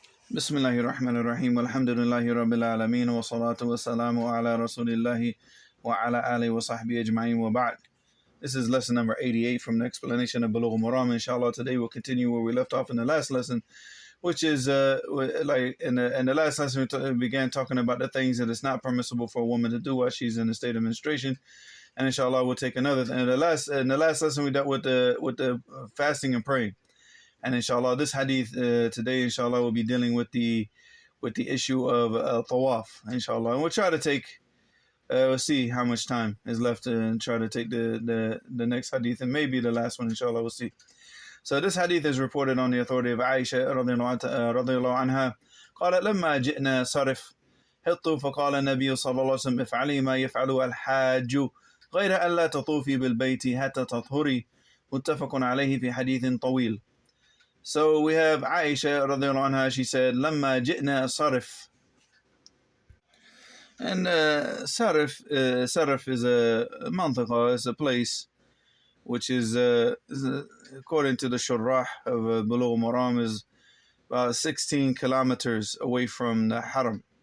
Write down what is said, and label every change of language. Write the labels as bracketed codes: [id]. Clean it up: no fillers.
[ar] بسم الله الرحمن الرحيم والحمد لله رب العالمين والصلاة والسلام على رسول الله وعلى آله وصحبه أجمعين وبعد. [en] This is lesson number 88 from the explanation of Bulugh Al-Maram. Inshallah, today we'll continue where we left off in the last lesson, which is like in the last lesson we began talking about the things that it's not permissible for a woman to do while she's in a state of menstruation. And inshallah, we'll take another. In the last lesson we dealt with the fasting and praying. And inshallah, this hadith today, inshallah, we'll be dealing with the issue of tawwaaf, inshallah. And we'll try to take, we'll see how much time is left and try to take the next hadith and maybe the last one, inshallah, we'll see. So this hadith is reported on the authority of Aisha radiallahu anha. [ar] قالت لما جئنا صرف حط فقال النبي صلى الله عليه وسلم افعلي ما يفعل الحاج غير أن لا تطوفي بالبيت حتى تطهري متفق عليه في حديث طويل. [en] So we have Aisha radiallahu anha, she said, [ar] لما جئنا صرف. [en] And Sarif is a mantaqa, is a place which is according to the Shurrah of Bulugh Al-Maram, is about 16 kilometers away from the Haram.